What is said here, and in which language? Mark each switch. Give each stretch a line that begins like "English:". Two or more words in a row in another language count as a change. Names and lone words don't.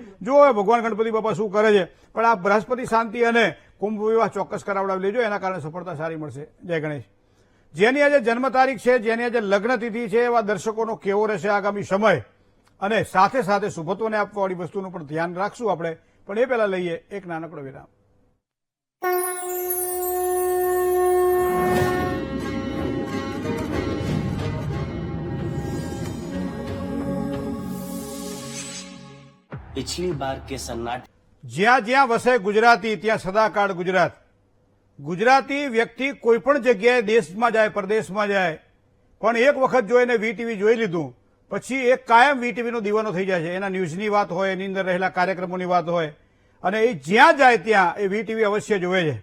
Gujarati: જો ભગવાન ગણપતિ બાપા શું કરે છે, પણ આ બૃહસ્પતિ શાંતિ અને કુંભ વિવાહ ચોક્કસ કરાવડાવી લેજો, એના કારણે સફળતા સારી મળશે. જય ગણેશ. જેની આજે જન્મ તારીખ છે, જેની આજે લગ્ન તિથિ છે, એવા દર્શકોનો કેવો રહેશે આગામી સમય, અને સાથે સાથે શુભત્વને આપવાવાળી વસ્તુનું પણ ધ્યાન રાખશું આપણે. પણ એ પહેલા લઈએ એક નાનકડો વિરામ.
Hindi: पिछली बार के सन्नाटे
Gujarati: જ્યાં જ્યાં વસે ગુજરાતી ત્યાં સદાકાળ ગુજરાત. ગુજરાતી વ્યક્તિ કોઈ પણ જગ્યાએ દેશમાં જાય, પરદેશમાં જાય, પણ એક વખત જો એને વીટીવી જોઈ લીધું પછી એક કાયમ વીટીવીનો દીવાનો થઈ જાય છે. એના ન્યૂઝની વાત હોય, એની અંદર રહેલા કાર્યક્રમોની વાત હોય, અને એ જ્યાં જાય ત્યાં એ વીટીવી અવશ્ય જોવે છે.